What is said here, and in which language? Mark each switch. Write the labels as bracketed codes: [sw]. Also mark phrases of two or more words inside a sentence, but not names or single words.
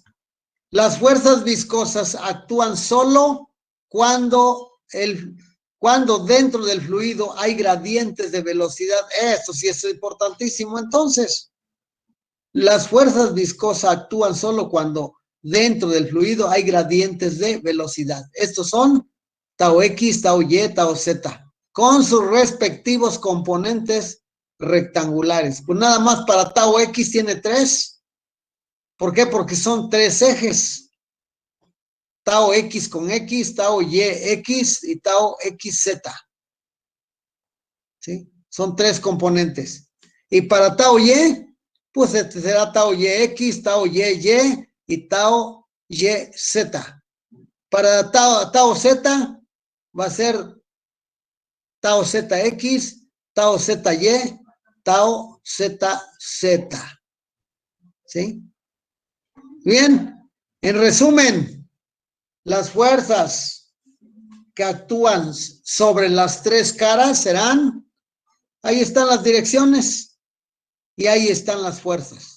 [es] Las fuerzas viscosas actúan solo cuando dentro del fluido hay gradientes de velocidad. Esto sí es importantísimo. Entonces, las fuerzas viscosas actúan solo cuando dentro del fluido hay gradientes de velocidad. Estos son tau X, tau Y, tau Z, con sus respectivos componentes rectangulares. Pues nada más para tau X tiene 3. ¿Por qué? Porque son 3 ejes. Tau X con X, tau Y X y tau XZ. ¿Sí? Son 3 componentes. Y para tau Y, pues será tau YX, tau YY y tau YZ. Para tau Z va a ser tau ZX, tau ZY, tau ZZ. ¿Sí? Bien, en resumen, las fuerzas que actúan sobre las 3 caras serán, ahí están las direcciones y ahí están las fuerzas.